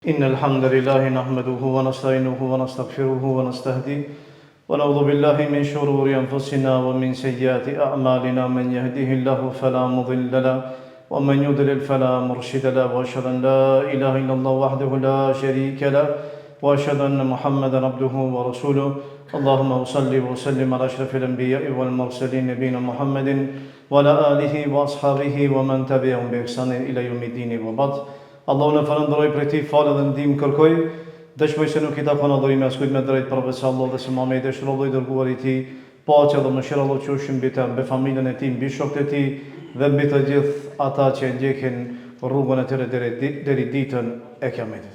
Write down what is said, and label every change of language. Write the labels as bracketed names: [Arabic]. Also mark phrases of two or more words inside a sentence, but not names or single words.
[Arabic] إن الحمد لله نحمده ونستعينه ونستغفره ونستهديه ونعوذ بالله من شرور أنفسنا ومن سيئات أعمالنا من يهده الله فلا مضل له ومن يضلل فلا مرشد له وأشهد أن لا إله إلا الله وحده لا شريك له وأشهد أن محمدا عبده ورسوله اللهم صل وسلم على أشرف الأنبياء والمرسلين نبينا محمد وعلى آله وأصحابه ومن تبعهم بإحسان إلى يوم الدين وبعد. [Albanian] Allahu në falënderoj për ti, falë dhe ndihmë kërkoj. Dëshmoj se nuk I takon adhurimi askujt me drejt përveç Allahut dhe se Muhamedi është robi I dërguar I Tij. Paqja dhe mëshira Allahut qofshin mbi të, mbi familjen e tij, mbi shokët e tij dhe mbi të gjithë ata që ndjekin rrugën e tyre deri ditën e Kiametit.